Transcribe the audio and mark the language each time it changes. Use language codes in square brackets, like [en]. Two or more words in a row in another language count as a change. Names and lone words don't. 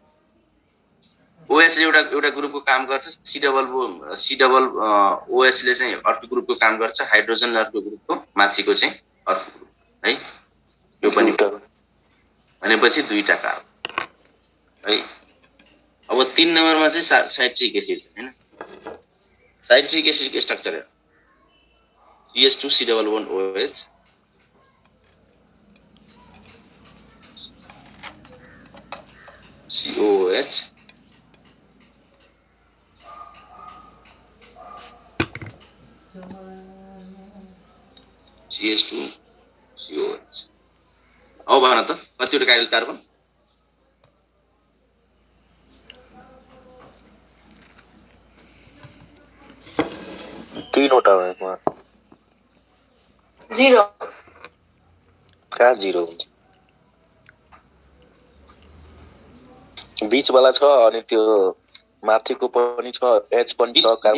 [ne] OH ले एउटा ग्रुपको काम गर्छ C डबल OH ले चाहिँ अर्को ग्रुपको काम गर्छ हाइड्रोजन अर्को ग्रुपको माथिको चाहिँ अर्को ग्रुप है यो पनि भनेपछि दुईटा कार्बन है अब 3 नम्बरमा चाहिँ [en] citric acid [ne] छ हैन [en] citric acid [ne] को स्ट्रक्चर है CH2 C [en] double bond [ne] OH COOH CH2 COH अब भन त कतिवटा [en] chiral carbon [ne] तीनवटा भएको 0 कहाँ 0 हुन्छ बीचवाला छ अनि त्यो माथिको पनि छ H पनि छ कार्बन